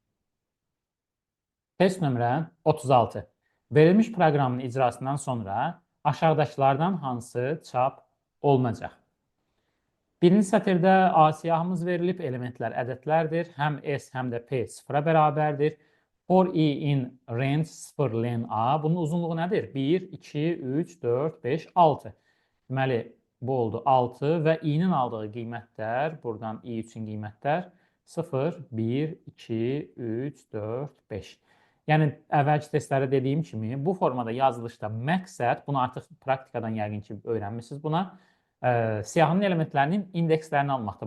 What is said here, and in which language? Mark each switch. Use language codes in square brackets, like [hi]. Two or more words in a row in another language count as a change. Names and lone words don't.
[az] Test nömrə 36. Verilmiş proqramın icrasından sonra aşağıdakılardan hansı çap olunacaq? Birinci sətirdə A siyahımız verilib, elementlər ədədlərdir. Həm S, həm də P 0-a bərabərdir. [en] For I in range 0 len A. [az] Bunun uzunluğu nədir? 1, 2, 3, 4, 5, 6. Deməli, bu oldu 6 və I-nin aldığı qiymətlər, buradan I üçün qiymətlər 0, 1, 2, 3, 4, 5. Yəni, əvvəlki testlərdə dediyim kimi, bu formada yazılışda məqsəd, bunu artıq praktikadan yəqin ki, öyrənmişsiniz buna, siyahının elementlərinin indekslərini almaqdır.